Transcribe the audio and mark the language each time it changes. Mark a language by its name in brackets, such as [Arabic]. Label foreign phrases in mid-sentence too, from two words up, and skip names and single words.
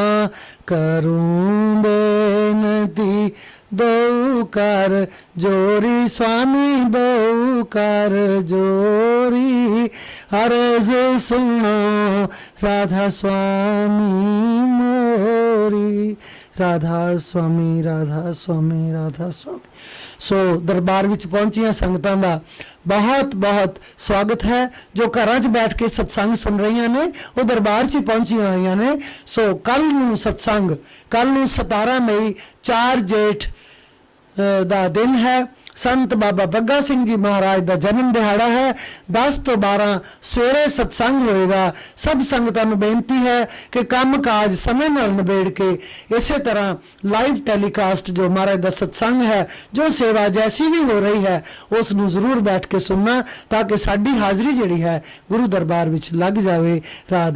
[Hindi] करूं बेनती दो कर जोरी, स्वामी दो कर जोरी। अर्ज सुनो राधा स्वामी मोरी, राधा स्वामी राधा स्वामी राधा स्वामी। [Punjabi] ਸੋ ਦਰਬਾਰ ਵਿਚ ਪਹੁੰਚੀਆਂ ਸੰਗਤਾਂ ਦਾ ਬਹੁਤ ਬਹੁਤ ਸਵਾਗਤ ਹੈ। ਜੋ ਘਰਾਂ ਚ ਬੈਠ ਕੇ ਸਤਿਸੰਗ ਸੁਣ ਰਹੀਆਂ ਨੇ ਉਹ ਦਰਬਾਰ ਚ ਪਹੁੰਚੀਆਂ ਹੋਈਆਂ ਨੇ। ਸੋ ਕੱਲ੍ਹ ਨੂੰ ਸਤਿਸੰਗ, ਕੱਲ੍ਹ ਨੂੰ 17 ਮਈ 4 ਜੇਠ ਦਾ ਦਿਨ ਹੈ। ਸੰਤ ਬਾਬਾ ਬੱਗਾ ਸਿੰਘ ਜੀ ਮਹਾਰਾਜ ਕਾ ਜਨਮ ਦਿਹਾੜਾ ਹੈ। 10 ਤੋਂ 12 ਸਵੇਰੇ ਸਤਿਸੰਗ ਹੋਏਗਾ। ਸਭ ਸੰਗਤਾਂ ਨੂੰ ਬੇਨਤੀ ਹੈ ਕਿ ਕੰਮ ਕਾਜ ਸਮੇਂ ਨਾਲ ਨਿਬੇੜ ਕੇ ਇਸ ਤਰ੍ਹਾਂ ਲਾਈਵ ਟੈਲੀਕਾਸਟ ਜੋ ਮਹਾਰਾਜ ਕਾ ਸਤਿਸੰਗ ਹੈ, ਜੋ ਸੇਵਾ ਜੈਸੀ ਭੀ ਹੋ ਰਹੀ ਹੈ, ਉਸ ਨੂੰ ਜ਼ਰੂਰ ਬੈਠ ਕੇ ਸੁਣਨਾ, ਤਾਂ ਕਿ ਸਾਡੀ ਹਾਜ਼ਰੀ ਜਿਹੜੀ ਹੈ ਗੁਰੂ ਦਰਬਾਰ ਵਿਚ ਲੱਗ ਜਾਏ।